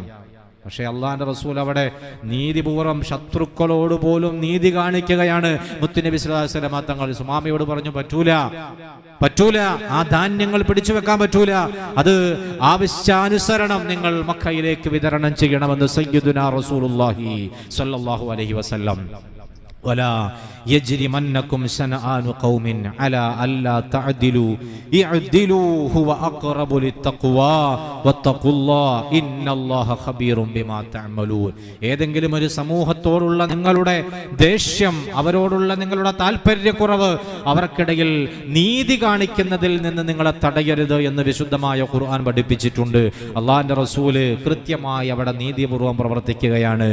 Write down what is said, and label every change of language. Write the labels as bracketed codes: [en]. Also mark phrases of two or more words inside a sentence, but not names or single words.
[ml] പക്ഷേ അള്ളാഹിന്റെ റസൂൽ അവിടെ നീതിപൂർവ്വം ശത്രുക്കളോട് പോലും നീതി കാണിക്കുകയാണ്. മുത്തുനബി [ar] صلى الله عليه وسلم [ml] തങ്ങൾ സുമാമയോട് പറഞ്ഞു, പറ്റൂല, ആ ധാന്യങ്ങൾ പിടിച്ചു വെക്കാൻ പറ്റൂല, അത് ആവശ്യാനുസരണം നിങ്ങൾ മക്കയിലേക്ക് വിതരണം ചെയ്യണമെന്ന് [ar] سيدنا رسول الله صلى الله عليه وسلم. ولا يجرمنكم شنآن قوم على ألا تعدلوا اعدلوا هو أقرب للتقوى واتقوا الله إن الله خبير بما تعملون. [ml] ഏതെങ്കിലും ഒരു സമൂഹത്തോടുള്ള നിങ്ങളുടെ ദേഷ്യം, അവരോടുള്ള നിങ്ങളുടെ താല്പര്യക്കുറവ്, അവർക്കിടയിൽ നീതി കാണിക്കുന്നതിൽ നിന്ന് നിങ്ങളെ തടയരുത് എന്ന് വിശുദ്ധമായ ഖുർആൻ പഠിപ്പിച്ചിട്ടുണ്ട്. അള്ളാഹിന്റെ റസൂല് കൃത്യമായി അവിടെ നീതിപൂർവ്വം പ്രവർത്തിക്കുകയാണ്.